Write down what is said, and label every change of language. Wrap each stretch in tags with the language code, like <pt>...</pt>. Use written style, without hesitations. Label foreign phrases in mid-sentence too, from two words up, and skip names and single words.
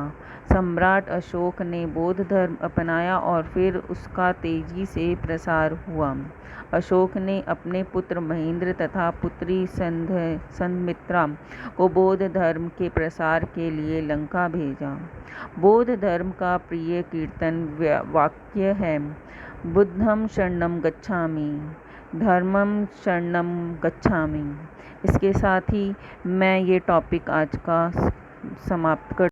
<hi>सम्राट अशोक ने बौद्ध धर्म अपनाया और फिर उसका तेजी से प्रसार हुआ। अशोक ने अपने पुत्र महेंद्र तथा पुत्री संघमित्रा को बौद्ध धर्म के प्रसार के लिए लंका भेजा। बौद्ध धर्म का प्रिय कीर्तन वाक्य है:</hi> <pi>बुद्धं शरणं गच्छामि, धर्मं शरणं गच्छामि।</pi> <hi>इसके साथ ही मैं ये टॉपिक आज का समाप्त कर</hi>